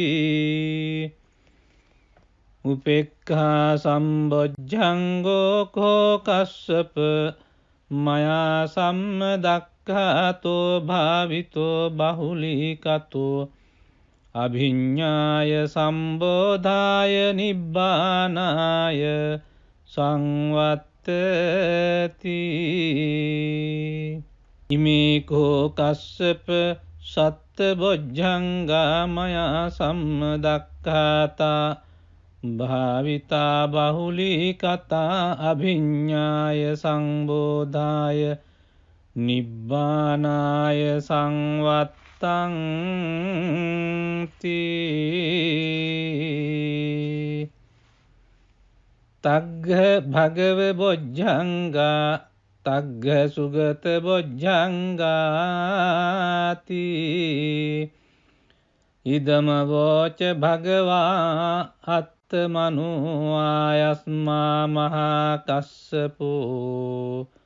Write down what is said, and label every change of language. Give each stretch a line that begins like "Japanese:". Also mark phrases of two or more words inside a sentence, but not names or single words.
Pali: උපේක්ඛා සම්බොජ්ජංගෝ කෝ කස්සප මයා සම්මදක්ඛාතෝ භාවිතෝ බහුලීකතෝ අභිඤ්ඤාය සම්බෝධාය නිබ්බානාය සංවත්තති ඉමේ කෝ කස්සප සත්බොජ්ජංගා මයා සම්මදක්ඛාතා භාවිතා බහුලීකතා අභිඤ්ඤාය සංබෝධාය නිබ්බානාය සංවත්තං තග්ග භගව බොජ්ජංගා තග්ග සුගත බොජ්ජංගාති ඉදම වෝච භගවා අත්තමනෝ ආයස්මා මහා කස්සපෝ